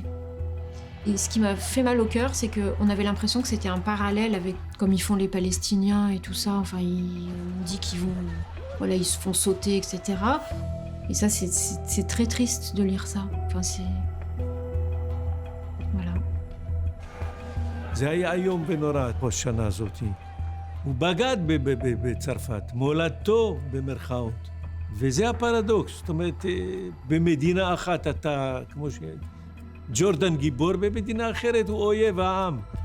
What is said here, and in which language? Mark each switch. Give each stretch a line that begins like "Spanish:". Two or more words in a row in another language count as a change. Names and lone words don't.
French: Et ce qui m'a fait mal au cœur, c'est qu'on avait l'impression que c'était un parallèle avec comme ils font les Palestiniens et tout ça. Enfin, on dit qu'ils vont, voilà, ils se font sauter, etc. Et ça, c'est très triste de lire ça. Enfin, c'est... voilà.
Hebrew: זה היה איום ונורא בשנה הזאת. הוא בגד בצרפת, מולדתו במרכאות. וזה הפרדוקס, זאת אומרת, במדינה אחת אתה, כמו ג'ורדן גיבור, במדינה אחרת הוא אויב העם.